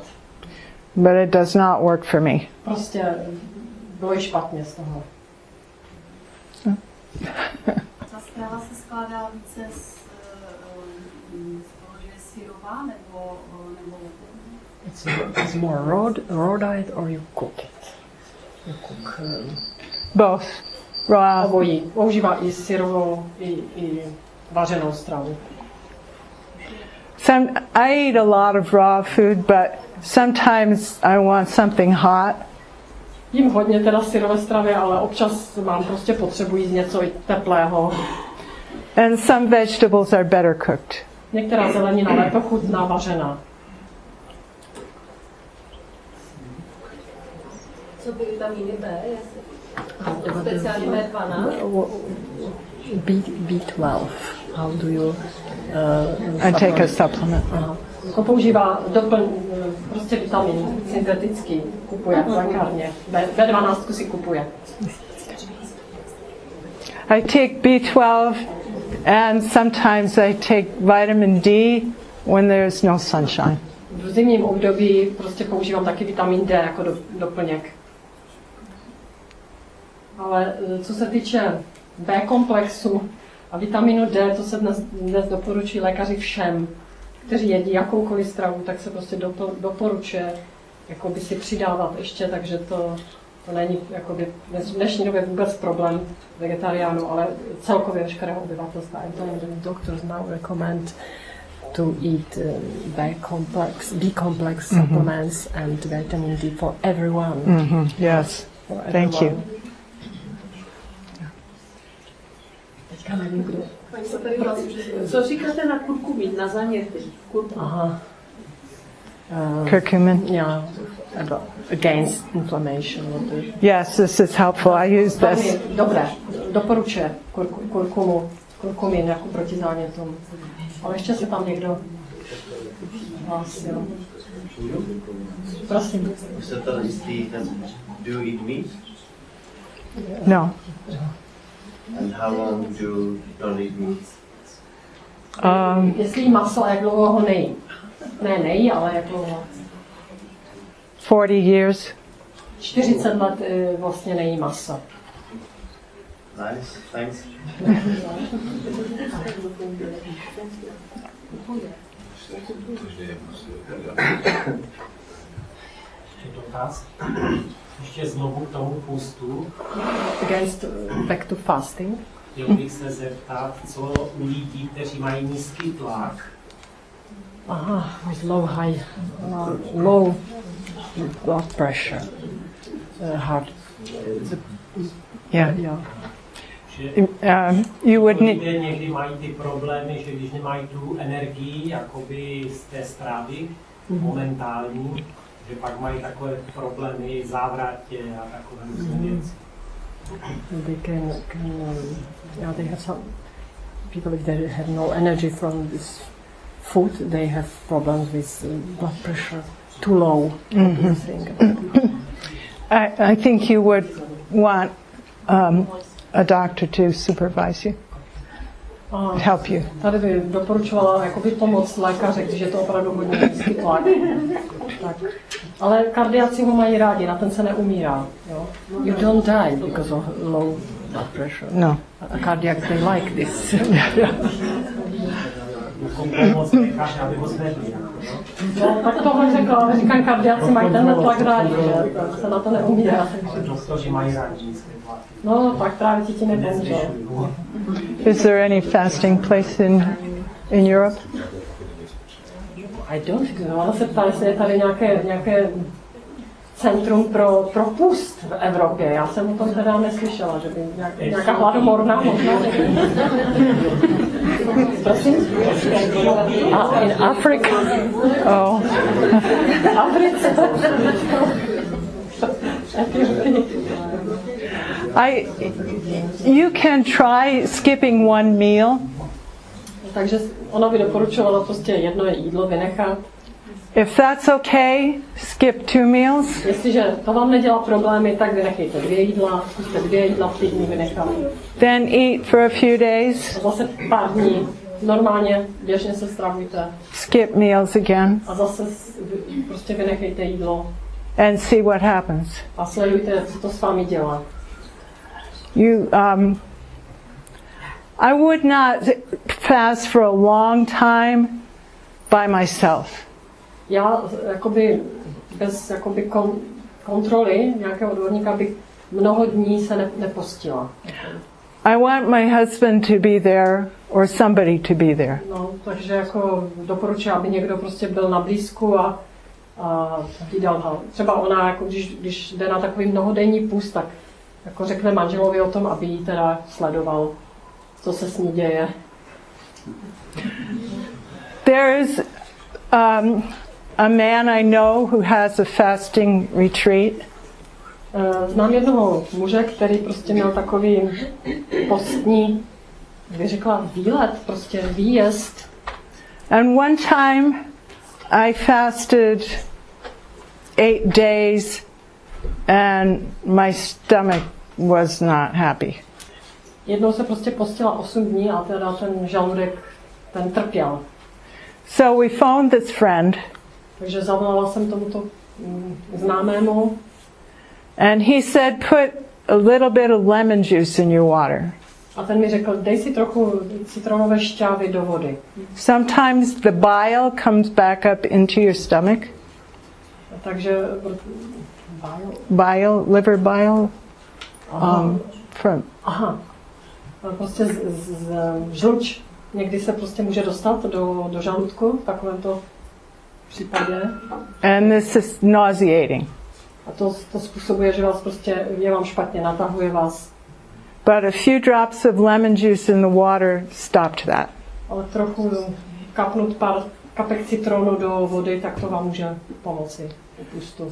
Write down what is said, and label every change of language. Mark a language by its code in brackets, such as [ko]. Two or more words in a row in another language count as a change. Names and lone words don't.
[en] but it does not work for me. [cs] Prostě bylo jí špatně z toho. Ta strava se skládá více z toho, že je syrová, nebo [en] It's more raw diet, or you cook it? You cook Both. Raw. [cs] obojí. Používá i syrovou, i vařenou stravu. [en] I eat a lot of raw food, but sometimes I want something hot. [cs] Jím hodně teda syrové stravy, ale občas mám prostě potřebu jíst něco i teplého. [en] And some vegetables are better cooked. [cs] Některá zelenina lépe chutná vařená. Co by vitamíny B? Speciálně B12? [en] B12. How do you... I take a supplement. [cs] To používá prostě vitamin syntetický, kupuje v lékárně. B12 si kupuje. [en] I take B12 and sometimes I take vitamin D when there's no sunshine. [cs] V zimním období prostě používám taky vitamin D jako doplněk. Ale co se týče B komplexu a vitaminu D, to se dnes doporučují lékaři všem, kteří jedí jakoukoliv stravu, tak se prostě doporučuje jakoby si přidávat ještě, takže to není jakoby v dnešní době vůbec problém vegetariánů, ale celkově veškerého obyvatelstva. [en] And the doctors now recommend to eat B complex supplements and vitamin D for everyone. Yes. Thank you. [cs] Paní se tady hlásí, že... Co říkáte na kurkumin, na záněty? Aha. [en] Curcumin. Yeah, against inflammation. Yes, this is helpful. I use this. [cs] Dobré, doporučuje kurkumin jako proti zánětům. Ale ještě se tam někdo hlásil. Prosím. Jste to jistý, [en] do you eat meat? No. And how long do you don't eat meat? [cs] Jestli jí maso a jak dlouho ho nejí. Ne, nejí, ale jak dlouho. [en] 40 years. [cs] 40 let vlastně nejí maso. [en] Nice, thanks. [cs] Dotaz. Ještě znovu k tomu půstu. [en] Back to fasting. [cs] Chtěl bych se zeptat, co u lidí, kteří mají nízký tlak. [en] Aha, with low blood pressure. Heart. Yeah. Yeah. You would need. [cs] Lidé někdy mají ty problémy, že když nemají tu energii, jakoby z té strávy, momentální, že pak mají takové problémy, závratě a takové věci. [en] They have some people, if they have no energy from this food, they have problems with blood pressure too low. I think you would want a doctor to supervise you, help you. [cs] Tady by doporučovala jakoby pomoc lékaře, když je to opravdu hodně nízký tlak. Tak. Ale kardiaci ho mají rádi, na ten se neumírá. Jo? [en] You don't die because of low blood pressure. No. A cardiac, they like this. [cs] Pomoc lékaře, aby ho zvedli. No, tak tohle řekla, ale říkám, kardiaci mají tenhle tlak rádi, že se na to neumírá. Doktoři mají rádi nízké tlaky. No, tak právě ti nepomůžou. [en] Is there any fasting place in Europe? I don't know. [cs] Ona se ptá, jestli je tady nějaké centrum pro půst v Evropě. Já jsem o tom teda neslyšela, že by nějaká hladomorná možná. Prosím? [en] In Africa? Oh. [cs] Africe. [en] You can try skipping one meal. [cs] Takže ona by doporučovala prostě jedno jídlo vynechat. [en] If that's okay, skip 2 meals. [cs] Jestliže to vám nedělá problémy, tak vynechejte 2 jídla, zkuste 2 jídla v týdnu vynechat. [en] Then eat for a few days. [cs] A zase pár dní normálně, běžně se stravujte. [en] Skip meals again. [cs] A zase prostě vynechejte jídlo. [en] And see what happens. [cs] A sledujte, co to s vámi dělá. [en] I would not fast for a long time by myself. [cs] Já jakoby bez jakoby kontroly nějakého odborníka bych mnoho dní se nepostila. [en] I want my husband to be there or somebody to be there. [cs] No, takže jako doporučuji, aby někdo prostě byl na blízku a hlídal ho. Třeba ona, jako když jde na takový mnohodenní půst, tak jako řekne manželovi o tom, aby jí teda sledoval, co se s ní děje. [en] There is a man I know who has a fasting retreat. [cs] Znám jednoho muže, který prostě měl takový postní, bych řekla, výlet, prostě výjezd. [en] And one time I fasted 8 days and my stomach was not happy. [cs] Jednou se prostě postila 8 dní a teda ten žaludek, ten trpěl. [en] So we phoned this friend. [cs] Takže zavolala jsem tomuto známému. [en] And he said, put a little bit of lemon juice in your water. [cs] A ten mi řekl, dej si trochu citronové šťávy do vody. [en] Sometimes the bile comes back up into your stomach. [cs] Takže [en] liver bile. [cs] Prostě žluč někdy se prostě může dostat do žaludku v takovémto případě. [en] And this is nauseating. [cs] A to způsobuje, že vás prostě je vám špatně, natahuje vás. [en] But a few drops of lemon juice in the water stopped that. [cs] Ale trochu kapnout pár kapek citronu do vody, tak to vám může pomoci u pustu.